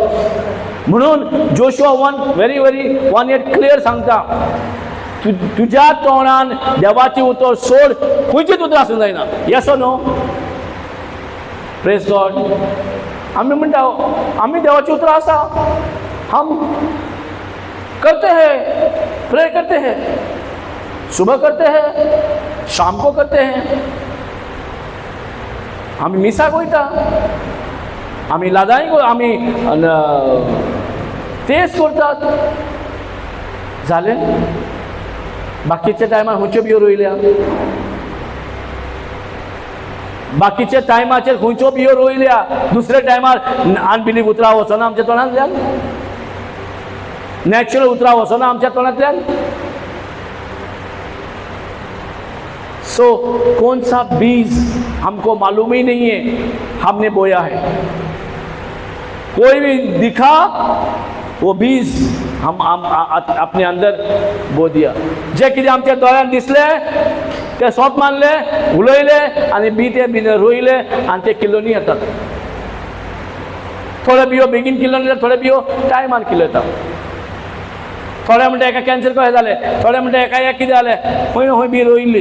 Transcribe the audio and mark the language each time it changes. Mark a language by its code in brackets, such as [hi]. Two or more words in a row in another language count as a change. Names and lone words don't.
[kok] म्हणून जोशुआ 1:8 क्लियर सांगता, तुज्या तोंडान देवाची उतर सोड, खंयचीच उतर आसूंक जायना. [en] Yes और No? Praise God. [kok] आमी म्हणटा आमी देवाची उतर आसा, [hi] हम करते हैं, प्रे करते हैं, सुबह करते हैं, शाम को करते हैं, [kok] आमी मिसाक वयता, आमी लादांक आमी तेच करतात. जालें. बाकीच्या टायमार खंयच्यो बियो रोयल्या, बाकीच्या टायमाचेर खंयच्यो बियो रोयल्या, दुसऱ्या टायमार अनबिलीव उतरां वचना आमच्या तोंडांतल्यान, नॅचरल उतरां वचना आमच्या तोंडांतल्यान. [hi] सो कौन सा बीज हमको मालूम ही नहीं है, हमने बोया है. कोई भी दिखा वो बीज हम अपने अंदर बो दिया. [kok] जे कितें आमच्या दोळ्यान दिसले ते सोप मानले, उलयले आनी बी ते बी रोयले आनी ते किलोनी येतात. थोडे बियो बेगीन किलोन येतात, थोडे बियो टायमान किलो येतात. थोडे म्हणटा एका कॅन्सर कशें जालें, थोडे म्हणटा एका एक कितें जालें, खंय खंय बी रोयिल्ली.